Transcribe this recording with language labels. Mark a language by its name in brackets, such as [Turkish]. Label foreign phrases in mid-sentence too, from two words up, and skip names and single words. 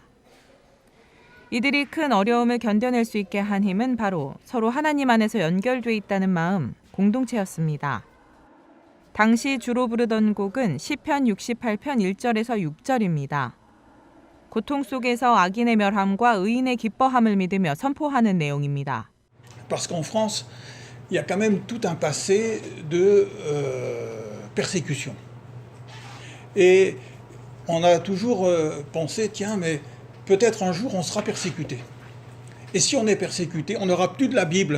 [Korean] 이들이 큰 어려움을 견뎌낼 수 있게 한 힘은 바로 서로 하나님 안에서 연결돼 있다는 마음, 공동체였습니다. 당시 주로 부르던 곡은 시편 68편 1절에서 6절입니다. 고통 속에서 악인의 멸함과 의인의 기뻐함을 믿으며 선포하는 내용입니다. [French] Parce qu'en France, il y a quand même tout un passé de persécution. Et on a toujours pensé, tiens, mais peut-être un jour on sera persécuté. Et si on est persécuté, on n'aura plus de la Bible.